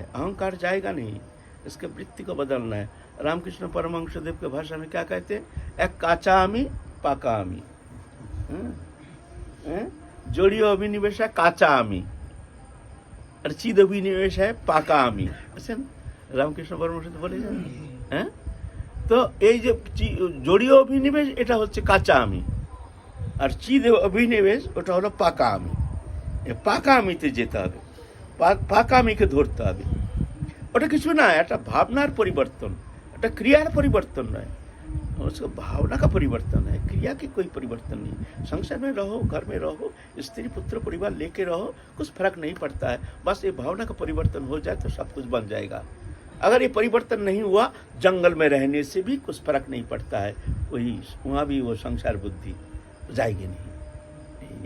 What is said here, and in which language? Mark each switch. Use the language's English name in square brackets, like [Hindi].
[Hindi] अहंकार जाएगा नहीं, इसके वृत्ति को बदलना है। रामकृष्ण परमहंस देव के भाषा में क्या कहते हैं? [Bangla] एक काचा आमी पाका आमी। [Hindi] जोड़ीय अभिनिवेश है काचा आमी और चिद अभिनिवेश है पाका आमी। ऐसे रामकृष्ण परमहंस बोले हैं। [Bangla] तो এই যে জড়ীয় অভিনিবেশ এটা হচ্ছে কাঁচা আমি, আর চিদ অভিনিবেশ ওটা হলো পাকা আমি। পাকা আমিতে যেতে হবে, পাকা আমিকে ধরতে হবে। ওটা কিছু না, একটা ভাবনার পরিবর্তন, একটা ক্রিয়ার পরিবর্তন নয়, [Hindi] उसको भावना का परिवर्तन है, क्रिया की कोई परिवर्तन नहीं। संसार में रहो, घर में रहो, स्त्री पुत्र परिवार लेके रहो, कुछ फर्क नहीं पड़ता है। बस ये भावना का परिवर्तन हो जाए तो सब कुछ बन जाएगा। अगर ये परिवर्तन नहीं हुआ, जंगल में रहने से भी कुछ फर्क नहीं पड़ता है, वही वहाँ भी वो संसार बुद्धि जाएगी नहीं।